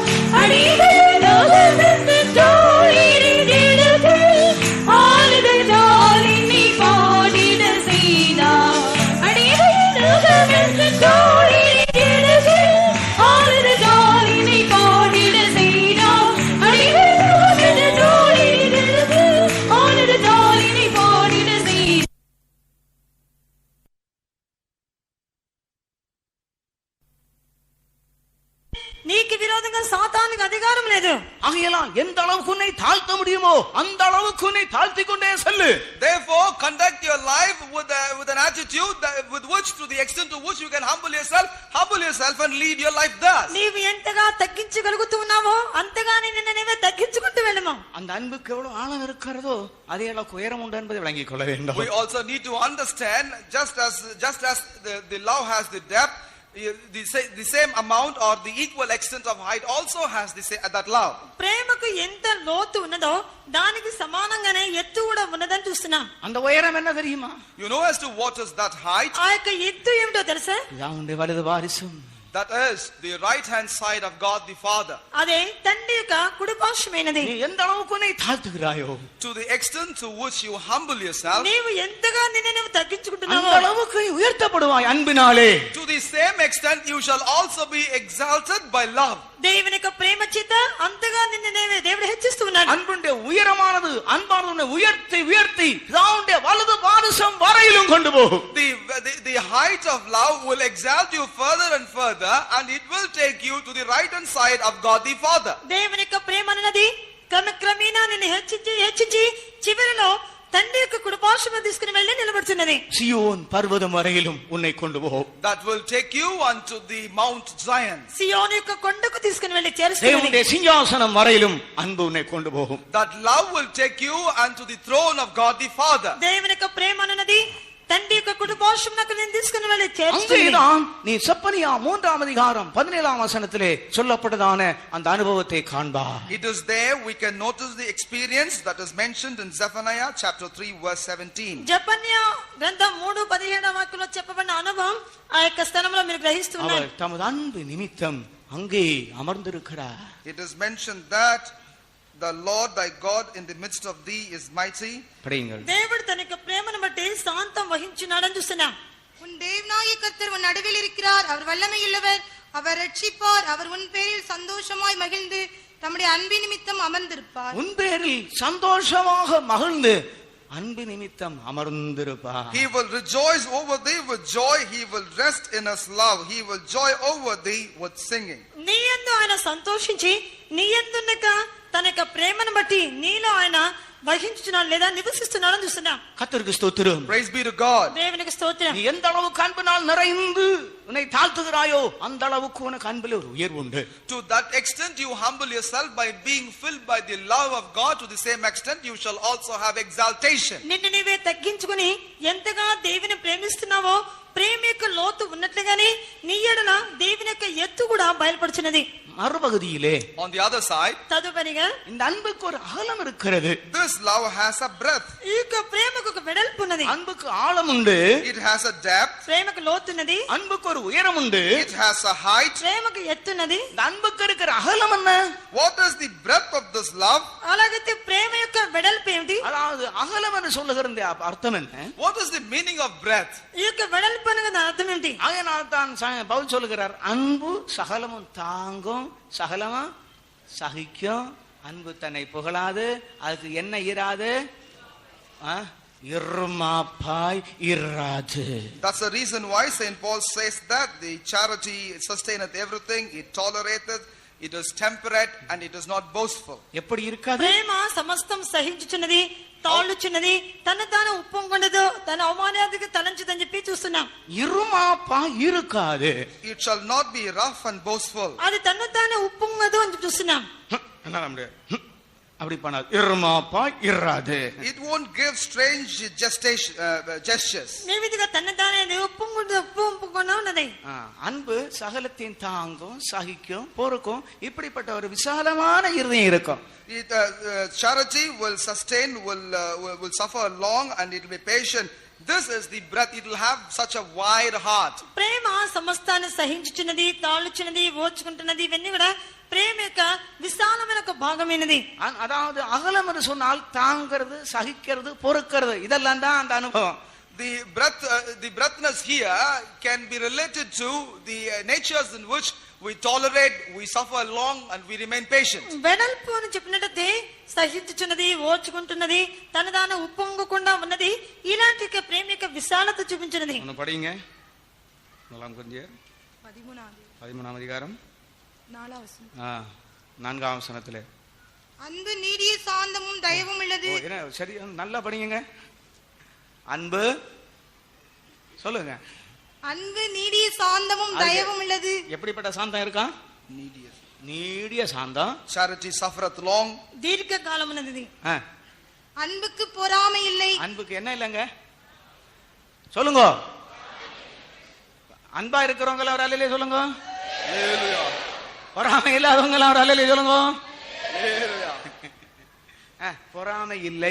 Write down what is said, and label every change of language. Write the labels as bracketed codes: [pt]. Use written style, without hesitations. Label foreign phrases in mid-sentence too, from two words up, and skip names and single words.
[ta] அடிமையின் உபதத்தின் தோளில் எடுத்து ஆனந்தத்தால் என்னை பாடிட செய்தார். அடிமையின் உபதத்தின் தோளில் எடுத்து ஆனந்தத்தால் என்னை பாடிட செய்தார். அடிமையின் உபதத்தின் தோளில் எடுத்து ஆனந்தத்தால் என்னை பாடிட செய்தார். [te] నీకు విరోధంగా సాతానుకు అధికారం లేదు. [ta] ஆகையால் எந்த அளவுக்கு உன்னை தாழ்த்த முடியுமோ அந்த அளவுக்கு உன்னை தாழ்த்திக் கொண்டே செல்லு. [en] Therefore, conduct your life with an attitude with which, to the extent to which you can humble yourself and lead your life thus. [te] నీవు ఎంతగా తగ్గించగలుగుతూ ఉన్నావో అంతగా నిన్ను నీవే తగ్గించుకుంటూ వెళ్ళము. [ta] அந்த அன்புக்கு எவ்வளவு ஆழம் இருக்கிறதோ அதே அளவுக்கு உயரம் உண்டு என்பதை விளங்கிக் கொள்ள வேண்டும். [en] We also need to understand, just as the love has the depth, the same amount or the equal extent of height also has that love. [te] ప్రేమకు ఎంత లోతు ఉన్నదో దానికి సమానంగానే ఎత్తు కూడా ఉన్నదని చూస్తున్నాం. [ta] அந்த உயரம் என்ன தெரியுமா? [en] You know as to what is that height? [te] ఆ యొక్క ఎత్తు ఏమిటో తెలుసా? [ta] யாவுடைய வலது வாரிசும் [en] That is the right hand side of God the Father. [te] అదే తండ్రి యొక్క కుడిపార్శ్వమైనది. [ta] நீ எந்த அளவுக்கு உன்னை தாழ்த்துகிறாயோ [en] To the extent to which you humble yourself, [te] నీవు ఎంతగా నిన్ను నువ్వు [ta] அந்த [te] తగ్గించుకుంటున్నావో [ta] அளவுக்கு உயர்த்தப்படுவாய் அன்பினாலே. [en] to the same extent you shall also be exalted by love. [te] దేవుని యొక్క ప్రేమ చేత అంతగా నిన్ను దేవుడు హెచ్చిస్తూ ఉన్నాడు. [ta] அன்புடைய உயரமானது அன்பானது உன்னை உயர்த்தி உயர்த்தி பிதாவுடைய வலது வாரிசம் வரையிலும் கொண்டு போகும். [en] The height of love will exalt you further and further, and it will take you to the right hand side of God the Father. [te] దేవుని యొక్క ప్రేమ అన్నది క్రమక్రమేణా నిన్ను హెచ్చించి చివరిలో తండ్రి యొక్క కుడిపార్శ్వము తీసుకుని వెళ్ళి నిలబడుతున్నది. [ta] சியோன் பர்வதம் வரையிலும் உன்னை கொண்டு போகும். [en] That will take you unto the Mount Zion. [te] సియోను యొక్క కొండకు తీసుకుని వెళ్ళి చేరుస్తుంది. [ta] தேவனுடைய சிங்காசனம் வரையிலும் அன்பு உன்னை கொண்டு போகும். [en] That love will take you unto the throne of God the Father. [te] దేవుని యొక్క ప్రేమ అన్నది తండ్రి యొక్క కుడిపార్శ్వమునకు నిన్ను తీసుకుని వెళ్ళి చేరుస్తుంది. [ta] அங்கேதான் நீ செப்பனியா 3ஆம் அதிகாரம் 17ஆம் வசனத்திலே சொல்லப்பட்டதான அந்த அனுபவத்தை காண்பாய். [en] It is there we can notice the experience that is mentioned in Zephaniah chapter 3 verse 17. [te] జెఫన్యా గ్రంథం 3:17 వాక్యంలో చెప్పబడిన అనుభవం ఆ యొక్క స్థలంలో మీరు గ్రహిస్తున్నారు. [ta] அவர் தமது அன்பு நிமித்தம் அங்கே அமர்ந்திருக்கிறார். [en] It is mentioned that the Lord thy God in the midst of thee is mighty. [ta] படியுங்கள். [te] దేవుడు తన యొక్క ప్రేమను బట్టి శాంతం వహించున్నాడని చూస్తున్నాం. [ta] உன் தேவனாகிய கர்த்தர் உன் நடுவில் இருக்கிறார். அவர் வல்லமையுள்ளவர், அவர் ரட்சிப்பார். அவர் உன் பேரில் சந்தோஷமாய் மகிழ்ந்து தம்முடைய அன்பின் நிமித்தம் அமர்ந்திருப்பார். உன் பேரில் சந்தோஷமாக மகிழ்ந்து அன்பு நிமித்தம் அமர்ந்திருப்பார். [en] He will rejoice over thee with joy. He will rest in his love. He will joy over thee with singing. [te] నీ యందు ఆయన సంతోషించి నీ యందున్నక తన యొక్క ప్రేమను బట్టి నీలో ఆయన వహించుచున్నాడు లేదా నివసిస్తున్నాడని చూస్తున్నాం. [ta] கர்த்தருக்கு ஸ்தோத்திரம். [en] Praise be to God. [te] దేవునికి స్తోత్రం. [ta] நீ எந்த அளவுக்கு அன்பினால் நிறைந்து உன்னை தாழ்த்துகிறாயோ அந்த அளவுக்கு உனக்கு அன்பில் ஒரு உயர்வு உண்டு. [en] To that extent you humble yourself by being filled by the love of God, to the same extent you shall also have exaltation. [te] నిన్ను నీవే తగ్గించుకుని ఎంతగా దేవుని ప్రేమిస్తున్నావో ప్రేమ యొక్క లోతు ఉన్నట్లుగానే నీ ఎడల దేవుని యొక్క ఎత్తు కూడా బయలుపడుచున్నది. [ta] மறுபகுதியிலே [en] On the other side, [te] తదుపరిగా [ta] இந்த அன்புக்கு ஒரு அகலம் இருக்கிறது. [en] this love has a breadth, [te] ఈ యొక్క ప్రేమకు ఒక వెడల్పు ఉన్నది. [ta] அன்புக்கு ஆழம் உண்டு. [en] it has a depth, [te] ప్రేమకు లోతు ఉన్నది. [ta] அன்புக்கு ஒரு உயரம் உண்டு. [en] it has a height. [te] ప్రేమకు ఎత్తున్నది. [ta] இந்த அன்புக்கு இருக்கிற அகலம் என்ன? [en] What is the breadth of this love? [te] అలాగైతే ప్రేమ యొక్క వెడల్పు ఏమిటి? [ta] அதாவது அகலம் என்று சொல்லுகிற அர்த்தம் என்ன? [en] What is the meaning of breadth? [te] ఈ యొక్క వెడల్పు అనగా అర్థం ఏంటి? [ta] அதனால் தான் பவுல் சொல்லுகிறார், அன்பு சகலமும் தாங்கும், சகலமா சகிக்கும், அன்பு தன்னை புகழாது, அதுக்கு என்ன இராது, இருமாப்பாய் இராது. [en] That's the reason why Saint Paul says that the charity sustaineth everything, it tolerateth, it is temperate, and it is not boastful. [ta] எப்படி இருக்காது? [te] ప్రేమ సమస్తం సహించుచున్నది, తాళుచున్నది, తన తాను ఉప్పొంగొండదు, తన అవమానానికి తలంచదని చెప్పి చూస్తున్నాం. [ta] இருமாப்பா இருக்காது. [en] It shall not be rough and boastful. [te] అది తన తాను ఉప్పొంగదు అని చూస్తున్నాం. [ta] அப்படி பண்ணாது, இருமாப்பா இராது. [en] It won't give strange gestures. [te] ఈ విధంగా తన తానే ఉప్పొంగొండా ఉన్నది. [ta] அன்பு சகலத்தையும் தாங்கும், சகிக்கும், பொறுக்கும், இப்படிப்பட்ட ஒரு விசாலமான இருதயம் இருக்கும். [en] Charity will sustain, will suffer long, and it will be patient. This is the breadth. It will have such a wide heart. [te] ప్రేమ సమస్తాన్ని సహించుచున్నది, తాళుచున్నది, ఓర్చుకుంటున్నది, ఇవన్నీ కూడా ప్రేమ యొక్క విశాలమైన ఒక భాగమైనది. [ta] அதாவது அகலம் என்று சொன்னால் தாங்கிறது, சகிக்கிறது, பொறுக்கிறது, இதெல்லாம் தான் அந்த அனுபவம். [en] The breadthness here can be related to the natures in which we tolerate, we suffer long, and we remain patient. [te] వెడల్పు అని చెప్పినట్లయితే సహించుచున్నది, ఓర్చుకుంటున్నది, తన తాను ఉప్పొంగకుండా ఉన్నది, ఇలాంటి ప్రేమ యొక్క విశాలత చూపించినది. [ta] படிங்க 13ஆம் அதிகாரம் 4ஆம் வசனத்திலே, அன்பு நீடிய சாந்தமும் தயவும் உள்ளது. சரி, நல்லா படிங்க. அன்பு சொல்லுங்க. அன்பு நீடிய சாந்தமும் தயவும் உள்ளது. எப்படிப்பட்ட சாந்தம் இருக்கா? நீடிய சாந்தம். [en] Charity suffereth long. [te] దీర్ఘ కాలం ఉన్నది. [ta] அன்புக்கு பொறாமை இல்லை. அன்புக்கு என்ன இல்லைங்க? சொல்லுங்க. அன்பா இருக்கிறவங்கள ஒரு அல்லேலூயா சொல்லுங்க. பொறாமை இல்லாதவங்கள ஒரு அல்லேலூயா சொல்லுங்க. பொறாமை இல்லை.